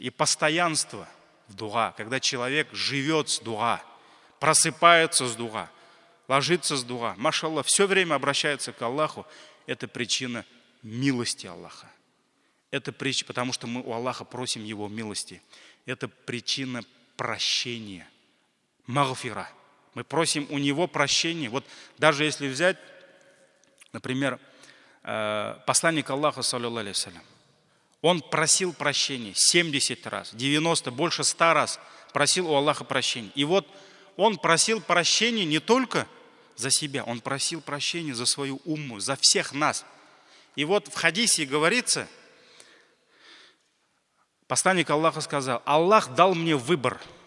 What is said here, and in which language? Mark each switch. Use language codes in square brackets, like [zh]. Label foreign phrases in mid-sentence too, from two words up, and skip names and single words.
[ru] И постоянство в дуа, когда человек живет с дуа, просыпается с дуа, ложится с дуа, машаллах, все время обращается к Аллаху, это причина милости Аллаха. Это причина, потому что мы у Аллаха просим Его милости. Это причина прощения. Магфира. Мы просим у Него прощения. Вот даже если взять, например, посланник Аллаха, [ar] صلى الله عليه وسلم, [ru] он просил прощения 70 раз, 90, больше 100 раз просил у Аллаха прощения. И вот он просил прощения не только за себя, он просил прощения за свою умму, за всех нас. И вот в хадисе говорится, посланник Аллаха сказал, Аллах дал мне выбор.